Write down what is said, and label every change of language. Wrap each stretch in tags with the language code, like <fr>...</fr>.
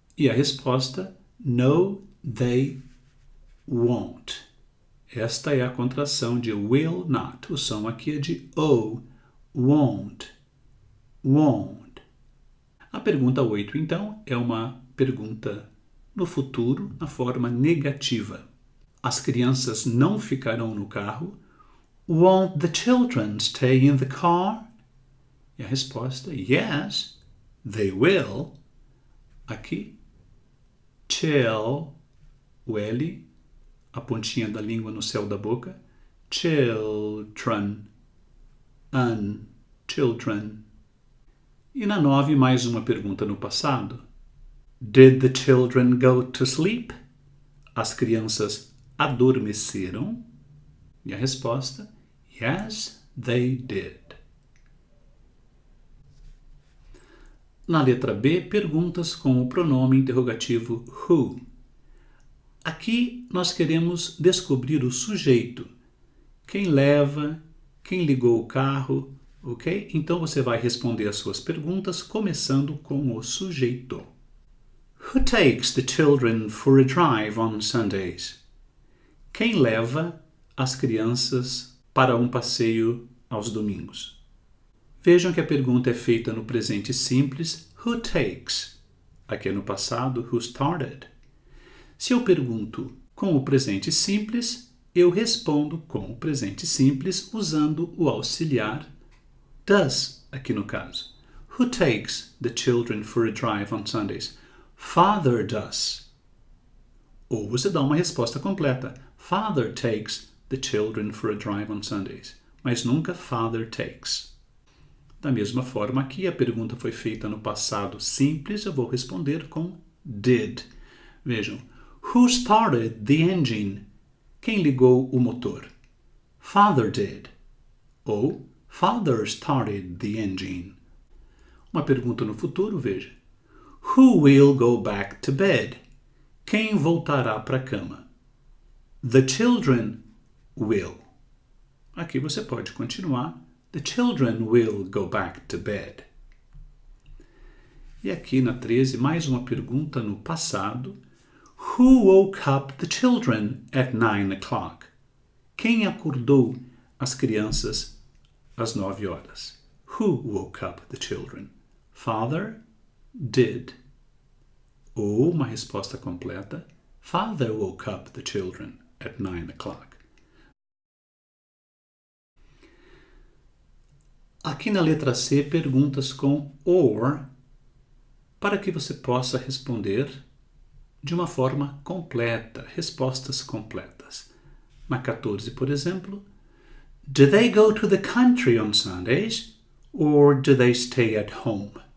<pt>E a resposta,</pt> <en>no, they won't.</en> <pt>Esta é a contração de will not. O som aqui é de O. Won't. A pergunta 8, então, é uma pergunta no futuro, na forma negativa. As crianças não ficarão no carro.</pt> <en>Won't the children stay in the car?</en> <pt>E a resposta,</pt> <en>yes, they will.</en> <pt>Aqui, till, o L, a pontinha da língua no céu da boca.</pt> <en>Children, children.</en> <pt>E na 9, mais uma pergunta no passado.</pt> <en>Did the children go to sleep?</en> <pt>As crianças adormeceram? E a resposta,</pt> <en>yes, they did.</en> <pt>Na letra B, perguntas com o pronome interrogativo who. Aqui nós queremos descobrir o sujeito. Quem leva, quem ligou o carro, ok? Então você vai responder as suas perguntas começando com o sujeito.</pt> <en>Who takes the children for a drive on Sundays?</en> <pt>Quem leva as crianças para um passeio aos domingos? Vejam que a pergunta é feita no presente simples,</pt> <en>who takes?</en> <pt>Aqui é no passado,</pt> <en>who started?</en> <pt>Se eu pergunto com o presente simples, eu respondo com o presente simples usando o auxiliar does, aqui no caso.</pt> <en>Who takes the children for a drive on Sundays? Father does.</en> <pt>Ou você dá uma resposta completa.</pt> <en>Father takes the children for a drive on Sundays.</en> <pt>Mas nunca</pt> <en>father takes.</en> <pt>Da mesma forma, aqui a pergunta foi feita no passado simples, eu vou responder com did.</pt> <en>Vejam, who started the engine?</en> <pt>Quem ligou o motor?</pt> <en>Father did. Ou father started the engine.</en> <pt>Uma pergunta no futuro, veja.</pt> <en>Who will go back to bed?</en> <pt>Quem voltará para a cama?</pt> <en>The children will.</en> <pt>Aqui você pode continuar.</pt> <en>The children will go back to bed.</en> <pt>E aqui na 13, mais uma pergunta no passado.</pt> <en>Who woke up the children at 9 o'clock?</en> <pt>Quem acordou as crianças às 9 horas?</pt> <en>Who woke up the children? Father did.</en> <pt>Ou uma resposta completa.</pt> <en>Father woke up the children at 9 o'clock.</en> <pt>Aqui na letra C, perguntas com or, para que você possa responder de uma forma completa, respostas completas. Na 14, por exemplo,</pt> <en>do they go to the country on Sundays or do they stay at home?</en>